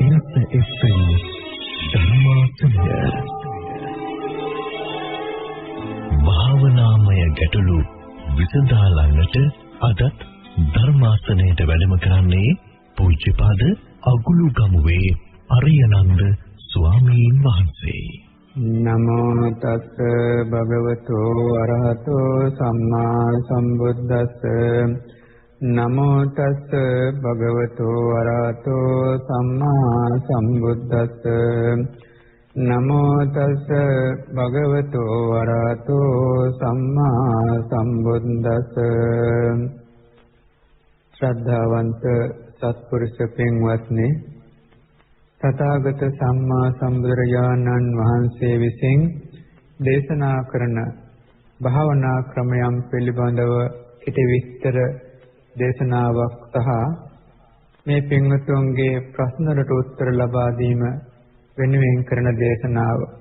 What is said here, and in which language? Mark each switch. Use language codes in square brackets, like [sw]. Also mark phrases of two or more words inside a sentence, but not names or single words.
[si] FM ධර්මාසනය භාවනාමය ගැටලු විසඳාලන්නට අදත් ධර්මාසනයට වැඩම කරන්නේ පූජ්‍යපාද අගුළුගමුවේ අරියනන්ද ස්වාමීන් වහන්සේ. [pi] නමෝ තස් භගවතෝ අරහතෝ සම්මා සම්බුද්දස්ස. නමෝ තස් භගවතෝ අරහතෝ සම්මා සම්බුද්දස්ස. නමෝ තස් භගවතෝ අරහතෝ සම්මා සම්බුද්දස්ස. [si] ශ්‍රද්ධාවන්ත සත්පුරුෂ පින්වත්නි, තථාගත සම්මා සම්බුදුරජාණන් වහන්සේ විසින් දේශනා කරන භාවනා ක්‍රමයන් පිළිබඳව කෙටි විස්තර දේශනාවක් සහ මේ පින්වතුන්ගේ ප්‍රශ්න වලට උත්තර ලබා දීම වෙනුවෙන් කරන දේශනාව.